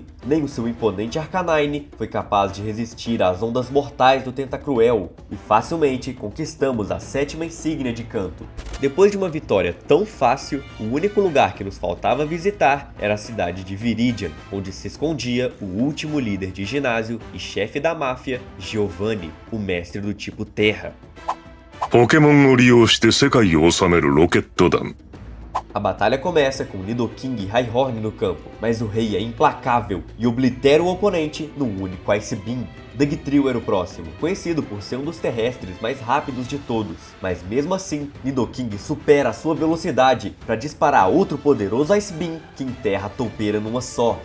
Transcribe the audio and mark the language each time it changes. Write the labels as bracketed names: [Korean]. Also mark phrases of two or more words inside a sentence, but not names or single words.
[Portuguese] Nem o seu imponente Arcanine foi capaz de resistir às ondas mortais do Tentacruel, e facilmente conquistamos a 7ª insígnia de Kanto. Depois de uma vitória tão fácil, o único lugar que nos faltava visitar era a cidade de Viridian, onde se escondia o último líder de ginásio e chefe da máfia, Giovanni, o mestre do tipo Terra. [Japanese] Pokémon を利用して世界を治めるロケット団。 [Portuguese] A batalha começa com Nidoking e Rhyhorn no campo, mas o rei é implacável e oblitera o oponente num único Ice Beam. Dugtrio era o próximo, conhecido por ser um dos terrestres mais rápidos de todos, mas mesmo assim, Nidoking supera a sua velocidade para disparar outro poderoso Ice Beam que enterra a toupeira numa só.